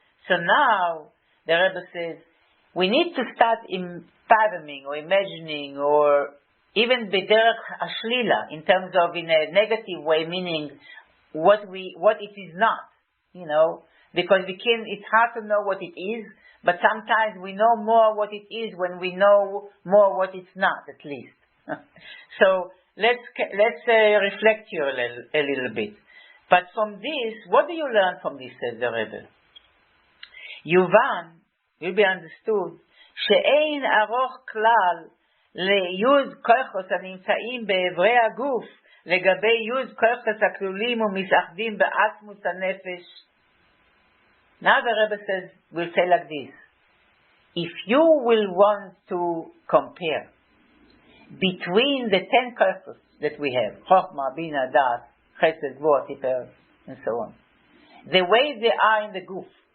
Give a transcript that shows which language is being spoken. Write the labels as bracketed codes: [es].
[en] So now, the Rebbe says, we need to start fathoming or imagining or even [he] b'derech ashlila, [en] in terms of in a negative way, meaning what it is not, because it's hard to know what it is, but sometimes we know more what it is when we know more what it's not, at least. So let's reflect here a little bit. But from this, what do you learn from this, says the Rebbe? [he] Yuvan, [en] will be understood, [he] she'ein aroch klal ליוז כוחוס הנמצאים באיברי הגוף לגבי יוז כוחוס הכלולים ומתאחדים בעצמות הנפש. [en] Now the Rebbe says, will say like this: if you will want to compare between the 10 kochos that we have, Chochmah, Bina, Das, Chesed, Gvura, Tiferes, and so on, the way they are in the guf,